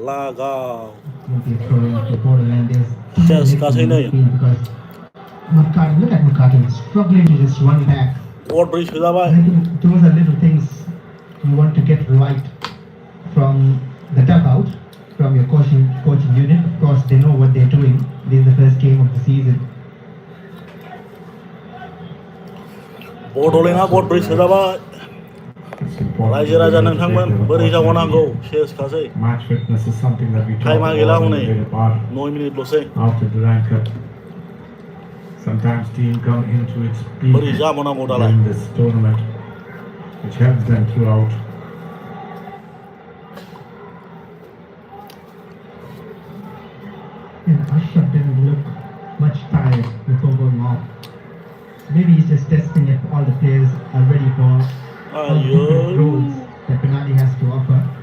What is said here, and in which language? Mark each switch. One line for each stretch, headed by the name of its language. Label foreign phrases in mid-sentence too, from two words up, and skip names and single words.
Bodo: लागाव
English: Just
Bodo: गासै नै
English: Makati, look at Makati, struggling to just run back.
Bodo: गरब्रै सोजाबाय
English: And I think those are little things you want to get right from the dugout, from your coaching unit. Of course, they know what they're doing. This is the first game of the season.
Bodo: बड'लेण्डआ गरब्रै सोजाबाय रायजो राजा नोंथांमोन बोरै जाबावनांगौ सेसखासै
English: Match fitness is something that we talk
Bodo: टाइमा गैला
English: about in
Bodo: हनै
English: the later part
Bodo: 9 मिनिटल'सै
English: after the rank up. Sometimes team come into its
Bodo: बोरै
English: peak
Bodo: जाबावनांगौ दालाय
English: during this tournament, which helps them throughout. And Ashraf didn't look much tired before going off. Maybe he's just testing if all the players are ready for all the different roles that Penalty has to offer.